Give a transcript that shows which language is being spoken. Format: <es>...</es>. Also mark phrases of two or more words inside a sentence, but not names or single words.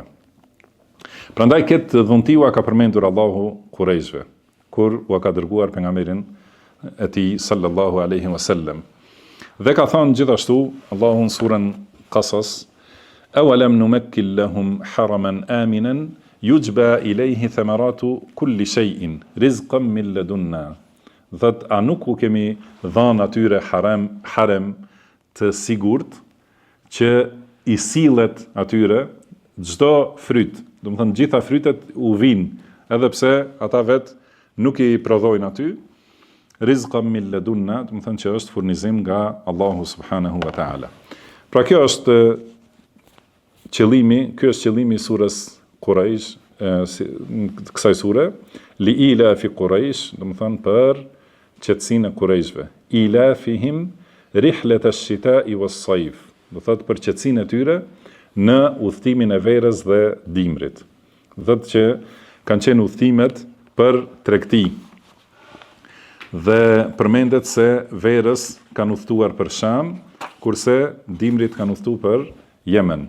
<sq>Prandaj këtë dhunti u ka përmendur Allahu Kurejshve, kur u ka dërguar pejgamberin e tij</sq> <ar>صلى الله عليه وسلم.</ar> <sq>Dhe ka thënë gjithashtu Allahu në surën Qasas,</sq> <ar>أولم نمكن لهم حرما آمنا يجبى إليه ثمرات كل شيء رزقا من لدنا.</ar> <sq>Dhe a nuk u kemi dhënë atyre harem të sigurt që i sillet atyre çdo fryt. Do të thënë gjitha frytet u vinë, edhe pse ata vet nuk i prodhojnë aty,</sq> <ar>رزقا من لدنا,</ar> <sq>do të thënë që është furnizim nga Allahu</sq> <ar>سبحانه وتعالى.</ar> <sq>Pra kjo është qëllimi i surës Quraish, kësaj sure,</sq> <ar>لإيلاف قريش,</ar> <sq>do të thënë për qetësinë e Kurejshve.</sq> <ar>إيلافهم رحلة الشتاء والصيف,</ar> <sq>do thotë për qetësinë e tyre në udhëtimin e verës dhe dimrit. Thotë që kanë qenë udhëtimet për tregti. Dhe përmendet se verës kanë udhëtuar për Sham, kurse dimrit kanë udhëtuar për Yemen.</sq>